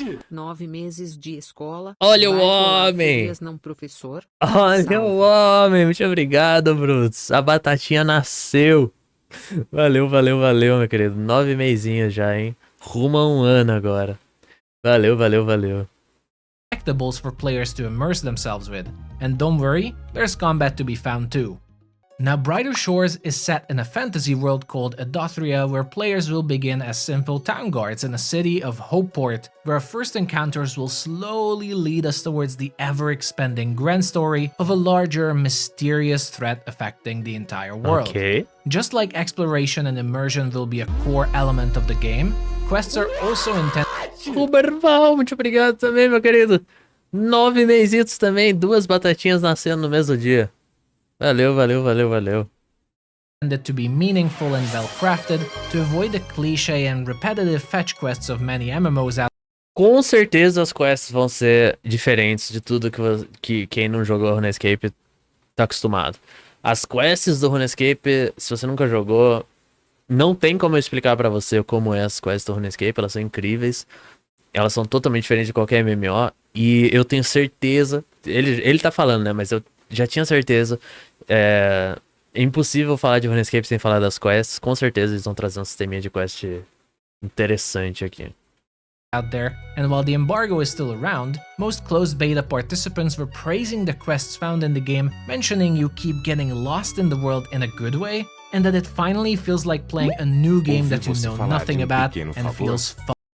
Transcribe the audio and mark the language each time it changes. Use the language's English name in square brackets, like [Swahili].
[Portuguese] 9 meses de escola. Olha o homem! Não, professor. Olha o homem! Muito obrigado, Brutus. A batatinha nasceu. Valeu, meu querido. 9 mesinhos já, hein? Rumo a 1 ano agora. Valeu. [English] collectibles for players to immerse themselves with. And don't worry, there's combat to be found too. Now, Brighter Shores is set in a fantasy world called Edothria, where players will begin as simple town guards in a city of Hopeport, where our first encounters will slowly lead us towards the ever-expanding grand story of a larger, mysterious threat affecting the entire world. Ok. Just like exploration and immersion will be a core element of the game, quests are also intended [Portuguese] Ruberval, muito obrigado também, meu querido. 9 mesitos também, 2 batatinhas nascendo no mesmo dia. Valeu, valeu, valeu, valeu. [English] to be meaningful and well-crafted to avoid the cliché and repetitive fetch quests of many MMOs out. [Portuguese] Com certeza as quests vão ser diferentes de tudo que quem não jogou RuneScape tá acostumado. As quests do RuneScape, se você nunca jogou, não tem como eu explicar pra você como é as quests do RuneScape, elas são incríveis. Elas são totalmente diferentes de qualquer MMO. E eu tenho certeza, ele tá falando, né, mas eu já tinha certeza. É impossível falar de RuneScape sem falar das quests. Com certeza eles vão trazer um sisteminha de quest interessante aqui. [English] Out there, and while the embargo is still around, most closed beta participants were praising the quests found in the game, mentioning you keep getting lost in the world in a good way, and that it finally feels like playing a new game that you know nothing about and feels fun.